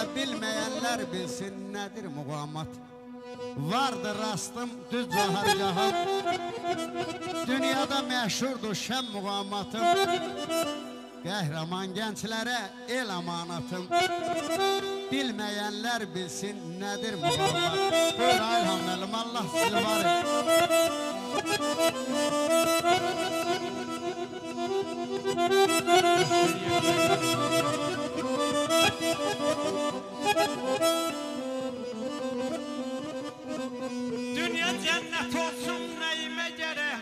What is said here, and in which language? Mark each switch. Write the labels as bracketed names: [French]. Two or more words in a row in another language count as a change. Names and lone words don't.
[Azerbaijani] Bilməyənlər bilsin nədir muğammat. Vardı rastım düz cahargahım. Dünyada məşhurdur şəm muğammatım. Qəhrəman gənclərə el amanatım. Bilməyənlər bilsin nədir muğammat. Buyur İlham müəllim, Allah sizi var et. [Turkish] Dünya cennet olsun neyime gerek.